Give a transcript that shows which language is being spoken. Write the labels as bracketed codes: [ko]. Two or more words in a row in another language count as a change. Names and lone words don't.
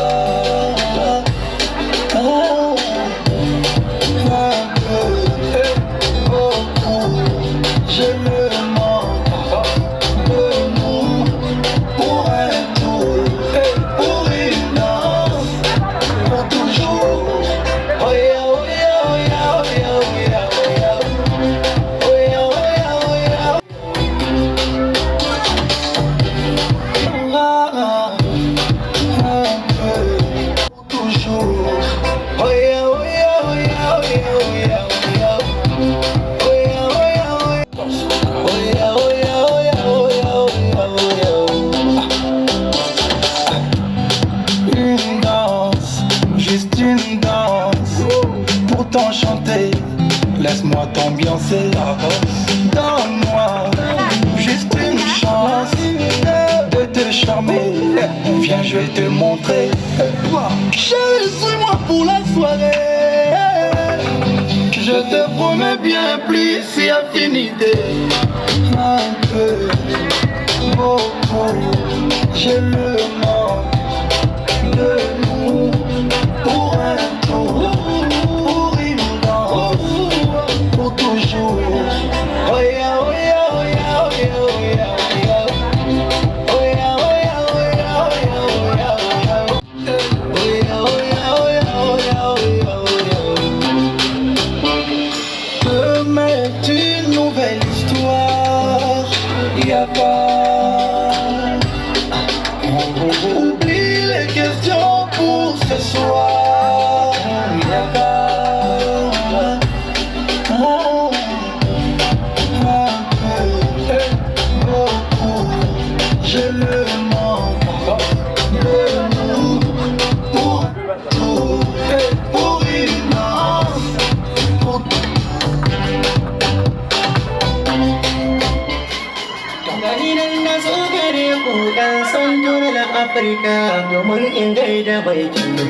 [fr] Beaucoup, je me manque de nous pour un tour, pour une danse, pour toujours. [en] Oh yeah, oh yeah, oh yeah, oh yeah, oh yeah, oh yeah. Oh yeah, oh yeah, oh yeah. [fr] Pour toujours. [en] Oh yeah, oh yeah, oh yeah, oh yeah, oh yeah, oh yeah. Oh yeah, oh yeah, oh yeah. Oh yeah, oh yeah, oh yeah, oh yeah, oh yeah, oh yeah. [fr] Une danse, juste une danse. Pour t'enchanter, laisse-moi t'ambiancer. Donne-moi juste une chance de te charmer. Viens, je vais te montrer. Chérie, suis-moi pour la soirée. Je te promets bien plus si affinité. Un peu, beaucoup, j'ai le manque de nous pour un tour, pour une danse, pour toujours. [en] Oh yeah, oh yeah, oh yeah, oh yeah, oh yeah, oh yeah. Oh yeah, oh yeah, oh yeah, oh yeah, oh yeah, oh yeah. Oh yeah, oh yeah, oh yeah, oh yeah, oh yeah, oh yeah. [fr] Demain est une nouvelle histoire. Y'a pas. Oublie les questions pour ce soir. Y'a pas. Beaucoup, je le manque de nous pour tout, pour une danse, pour [ha] Dalilan na so gare ku ɗan san dole Afirka domin in gaida baiki.